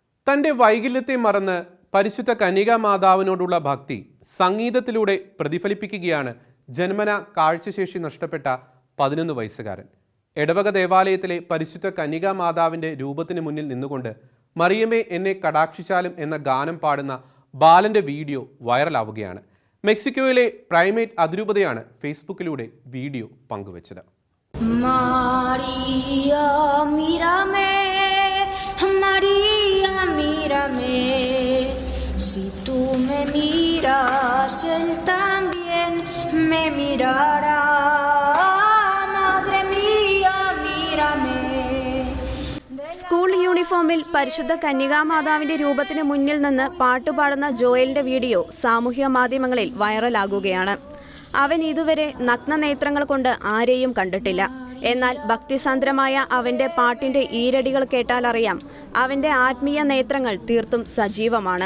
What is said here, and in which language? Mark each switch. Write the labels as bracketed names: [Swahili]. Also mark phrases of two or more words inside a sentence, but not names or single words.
[Malayalam] തൻ്റെ വൈകല്യത്തെ മറന്ന് പരിശുദ്ധ കന്യകാമാതാവിനോടുള്ള ഭക്തി സംഗീതത്തിലൂടെ പ്രതിഫലിപ്പിക്കുകയാണ് ജന്മന കാഴ്ചശേഷി നഷ്ടപ്പെട്ട 11 വയസ്സുകാരൻ. എടവക ദേവാലയത്തിലെ പരിശുദ്ധ കന്യകാമാതാവിൻ്റെ രൂപത്തിന് മുന്നിൽ നിന്നുകൊണ്ട് മറിയമേ എന്നെ കടാക്ഷിച്ചാലും എന്ന ഗാനം പാടുന്ന ബാലൻ്റെ വീഡിയോ വൈറലാവുകയാണ്. മെക്സിക്കോയിലെ പ്രൈമേറ്റ് അതിരൂപതയാണ് ഫേസ്ബുക്കിലൂടെ വീഡിയോ പങ്കുവച്ചത്. [Spanish] Si tú me miras, él también me mirará. Madre mía, mírame. [English] school uniform-il [Malayalam] പരിശുദ്ധ കന്യകാമാതാവിന്റെ രൂപത്തിന് മുന്നിൽ നിന്ന് പാട്ടുപാടുന്ന ജോയലിന്റെ വീഡിയോ സാമൂഹ്യ മാധ്യമങ്ങളിൽ വൈറലാകുകയാണ്. അവൻ ഇതുവരെ നഗ്നനേത്രങ്ങൾ കൊണ്ട് ആരെയും കണ്ടിട്ടില്ല. എന്നാൽ ഭക്തിസാന്ദ്രമായ അവന്റെ പാട്ടിന്റെ ഈരടികൾ കേട്ടാൽ അറിയാം അവന്റെ ആത്മീയ നേത്രങ്ങൾ തീർത്തും സജീവമാണ്.